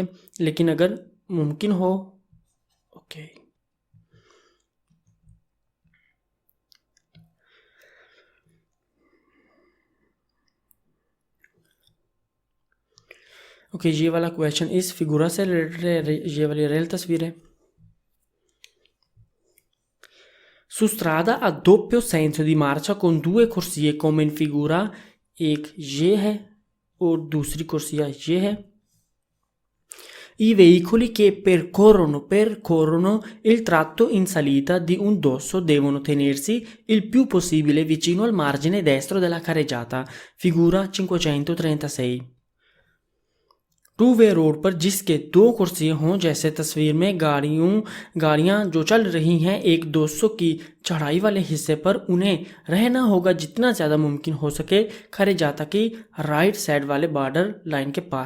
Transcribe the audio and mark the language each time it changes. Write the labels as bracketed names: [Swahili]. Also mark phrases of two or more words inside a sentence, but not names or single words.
[Hindi] लेकिन अगर मुमकिन हो ओके ओके, ये वाला क्वेश्चन इस फिगूरा से रिलेटेड है, ये वाली रियल तस्वीर है. [Italian] Su strada a doppio senso di marcia con due corsie come in figura, [Hindi] एक ये है और दूसरी कुर्सिया ये है. [Italian] I veicoli che percorrono il tratto in salita di un dosso devono tenersi il più possibile vicino al margine destro della carreggiata. Figura 536. [English] two way [Hindi] रोड पर जिसके दो कुर्सियाँ हों जैसे तस्वीर में गाड़ियाँ जो चल रही हैं एक 200 की चढ़ाई वाले हिस्से पर उन्हें रहना होगा जितना ज़्यादा मुमकिन हो सके carreggiata की [English] right side [Hindi] वाले [English] border line [Hindi] के पास.